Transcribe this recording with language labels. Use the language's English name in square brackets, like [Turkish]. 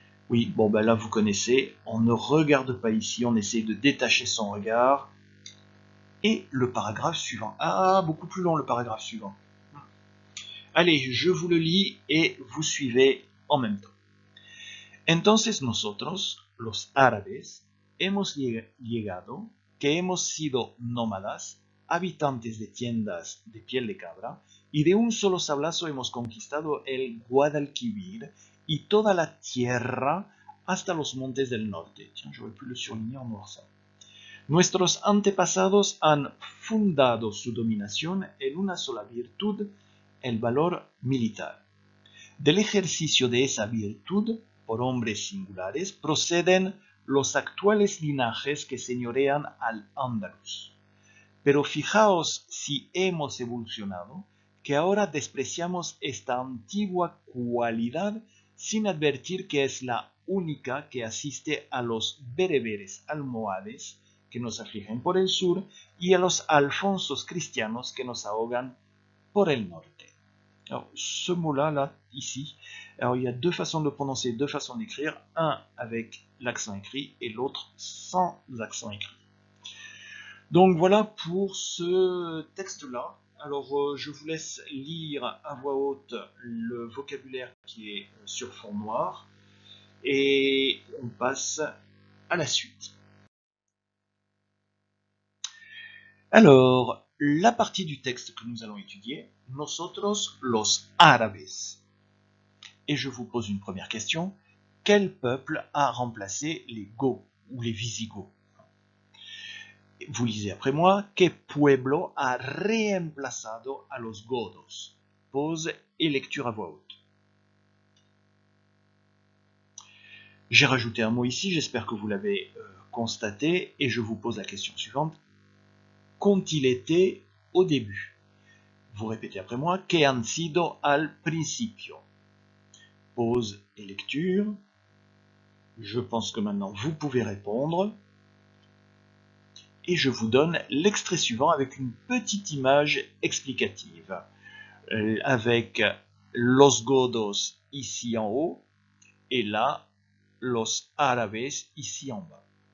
[French] Oui, bon ben là vous connaissez, on ne regarde pas ici, on essaie de détacher son regard. Et le paragraphe suivant. Ah, beaucoup plus long le paragraphe suivant. Allez, je vous le lis et vous suivez en même temps. [Spanish] Entonces nosotros, los árabes, hemos llegado, que hemos sido nómadas, habitantes de tiendas de piel de cabra, y de un solo sablazo hemos conquistado el Guadalquivir y toda la tierra hasta los montes del norte. [French] Tiens, j'aurais pu le surligner en noir ça. [Spanish] Nuestros antepasados han fundado su dominación en una sola virtud, el valor militar. Del ejercicio de esa virtud, por hombres singulares, proceden los actuales linajes que señorean al Andalus. Pero fijaos si hemos evolucionado, que ahora despreciamos esta antigua cualidad sin advertir que es la única que asiste a los bereberes almohades que nos afligen por el sur y a los alfonsos cristianos que nos ahogan por el norte. [French] Alors, ce mot-là, là, ici, alors il y a deux façons de le prononcer, deux façons d'écrire, un avec l'accent écrit et l'autre sans accent écrit. Donc voilà pour ce texte-là. Alors, je vous laisse lire à voix haute le vocabulaire qui est sur fond noir et on passe à la suite. Alors, la partie du texte que nous allons étudier, [Spanish] nosotros los árabes. [French] Et je vous pose une première question. Quel peuple a remplacé les Goths ou les Visigoths? Vous lisez après moi. [Spanish] ¿Qué pueblo ha reemplazado a los godos? [French] Pause et lecture à voix haute. J'ai rajouté un mot ici, j'espère que vous l'avez constaté, et je vous pose la question suivante. Qu'ont-ils été au début? Vous répétez après moi. [Spanish] ¿Qué han sido al principio? [French] Pause et lecture. Je pense que maintenant vous pouvez répondre. Et je vous donne l'extrait suivant avec une petite image explicative. Avec [Spanish] los godos [French] ici en haut et là, [Spanish] los árabes [French] ici en bas.